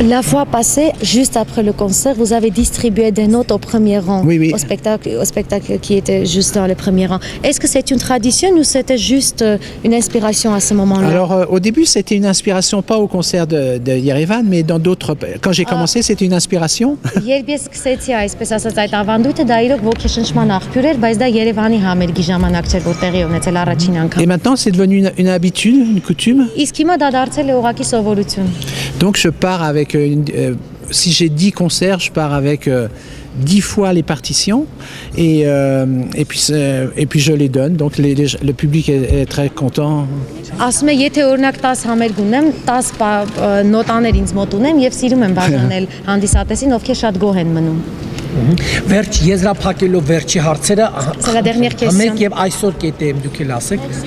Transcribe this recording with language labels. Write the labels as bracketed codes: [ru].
[fr] la fois passée, juste après le concert, vous avez distribué des notes au premier rang, oui. au spectacle qui était juste dans le premier rang. Est-ce que c'est une tradition ou c'était juste une inspiration à ce moment-là? Alors, au début, c'était une inspiration, pas au concert de Yerevan, mais dans d'autres... Quand j'ai commencé, c'était une inspiration. [hy] Երբ ես սկսեցի այսպես ասած այդ ավանդույթը, դա իրոք ոգեշնչման աղբյուր էր, բայց դա Երևանի համերգի ժամանակ չէր, որ տեղի ունեցել առաջին անգամ։ [fr] Et maintenant, c'est devenu une habitude, une coutume. [hy] Իսկ հիմա դա դարձել է ուղղակի սովորություն։ [fr] Donc, je pars avec... si j'ai 10 concerts, je pars avec 10 fois les partitions et puis je les donne. Donc, le public est très content. [hy] Ասում եմ, եթե օրինակ 10 համերգ ունեմ, 10 նոտաներ ինձ մոտ ունեմ եւ սիրում եմ բաժանել հանդիսատեսին, ովքեր շատ գոհ են մնում։ Վերջ եզրափակելով վերջի հարցերը մեկ եւ այսօր կետե եմ դուք էլ ասեք։